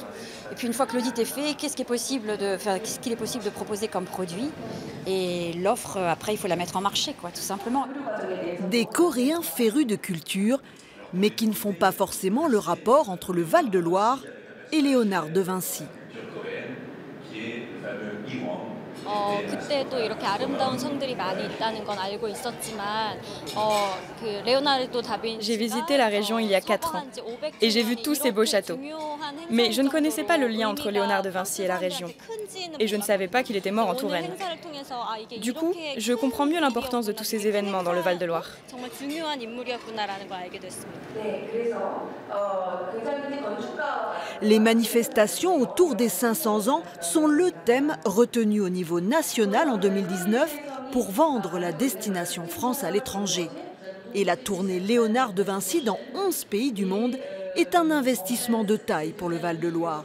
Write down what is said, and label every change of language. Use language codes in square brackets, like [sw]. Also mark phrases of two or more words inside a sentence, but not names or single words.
[fr] Et puis, une fois que l'audit est fait, qu'est-ce qu'il est possible de proposer comme produit? Et l'offre, après, il faut la mettre en marché, quoi, tout simplement. Des Coréens férus de culture, mais qui ne font pas forcément le rapport entre le Val-de-Loire et Léonard de Vinci. [ko] 그때도 이렇게 아름다운 성들이 많이 있다는 건 알고 있었지만 그 레오나르도 다빈치 [fr] J'ai visité la région il y a 4 ans et j'ai vu tous ces beaux châteaux. Mais je ne connaissais pas le lien entre Léonard de Vinci et la région. Et je ne savais pas qu'il était mort en Touraine. Du coup, je comprends mieux l'importance de tous ces événements dans le Val-de-Loire. [ko] 정말 중요한 인물이었구나라는 걸 알게 됐습니다. [fr] Les manifestations autour des 500 ans sont le thème retenu au niveau national en 2019 pour vendre la destination France à l'étranger. Et la tournée Léonard de Vinci dans 11 pays du monde est un investissement de taille pour le Val-de-Loire.